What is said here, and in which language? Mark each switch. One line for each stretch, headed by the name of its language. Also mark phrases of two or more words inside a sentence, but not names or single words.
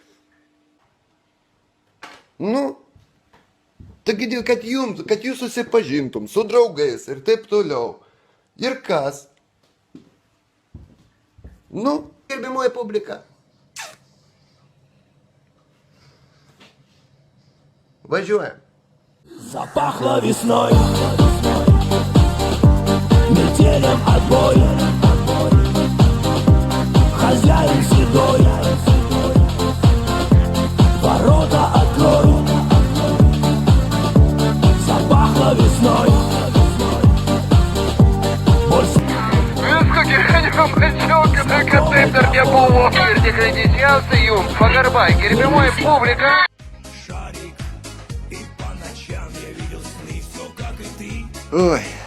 Lithuanian: Nu, taigi, kad jūs susipažintum su draugais ir taip toliau. Ir kas? Nu, gerbimoji publika. Važiuojam.
Russian: Запахло весной, метелем отбой, хозяин седой, ворота открой. Запахло весной.
Lithuanian: Viską gyvenimą mačiau, kad taip dar nebuvo. Ir tikrai didžiausia jums pagarba, gerbimoji publika. Ой.